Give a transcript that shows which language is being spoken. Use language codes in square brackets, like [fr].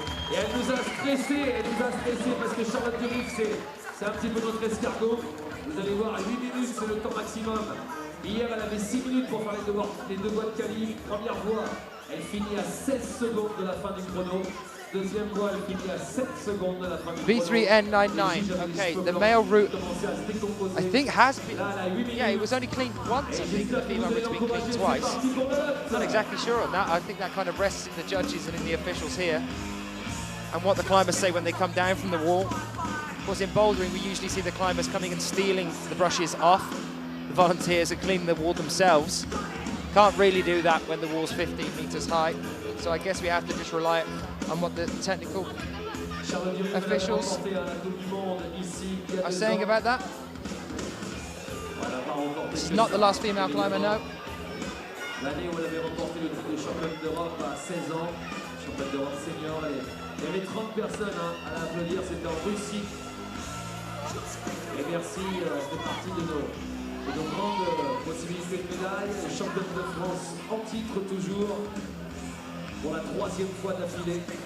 [fr] Et elle nous a stressé parce que Charlotte Durif, c'est un petit peu notre escargot. Vous allez voir, 8 minutes, c'est le temps maximum. Hier, elle avait 6 minutes pour faire les deux voies de qualif. Première voie, elle finit à 16 secondes de la fin du chrono. Deuxième voie, elle finit à 7 secondes de la fin du chrono. V3N99. [en] Okay, the male route, I think, has been. Yeah, it was only cleaned once. I think the female route's been cleaned twice. Not exactly sure on that. I think that kind of rests in the judges and in the officials here, and what the climbers say when they come down from the wall. Of course, in bouldering, we usually see the climbers coming and stealing the brushes off the volunteers and cleaning the wall themselves. Can't really do that when the wall's 15 meters high. So I guess we have to just rely on what the technical officials are saying about that. This is not the last female climber, no. [fr] L'année où elle avait remporté le titre de championne d'Europe à 16 ans, championne d'Europe senior, il y avait 30 personnes à l'applaudir, c'était en Russie. Et merci, c'est partie de nos grandes possibilités de médailles. Championne de France en titre toujours, pour la 3e fois d'affilée.